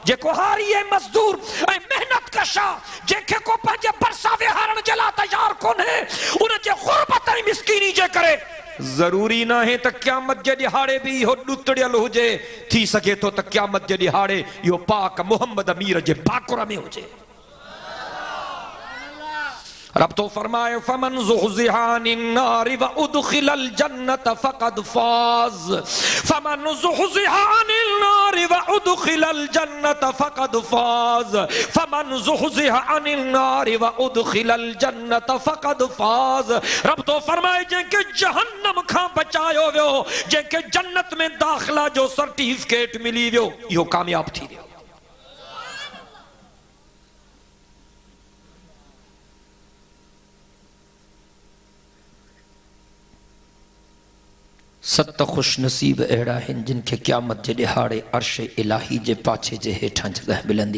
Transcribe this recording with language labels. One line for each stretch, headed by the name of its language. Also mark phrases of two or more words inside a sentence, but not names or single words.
Sindhi: जेको हारी ऐं मज़दूर ऐं महिनत कशा, जंहिंखे को पंहिंजे भरिसां विहारण जे लाइ तयार कोन्हे, उन जे ग़ुरबत ऐं मिस्कीनी जे करे जरूरी ना है त क़यामत जे दिहाड़े भी इहो ॾुतड़ियल हुजे, थी सके तो त क़यामत जे दिहाड़े इहो पाक मोहम्मद अमीर जे बाकुर में हुजे। रब तो फरमाए
Arabic: فمن زحزح عن النار وأدخل الجنة فقد فاز، فمن زحزح عن النار وأدخل الجنة فقد فاز، فمن زحزح عن النار وأدخل الجنة فقد فاز.
Sindhi: रब तो फरमाए जंहिंखे जहन्नम खां बचायो वियो, जंहिंखे जन्नत में दाखिला जो सर्टिफिकेट मिली वियो, इहो कामयाब थी वियो। सत खुश नसीब अहिड़ा आहिनि जिनखे क़यामत जे ॾिहाड़े अर्श इलाही जे पाछे जे हेठां जगह मिलंदी।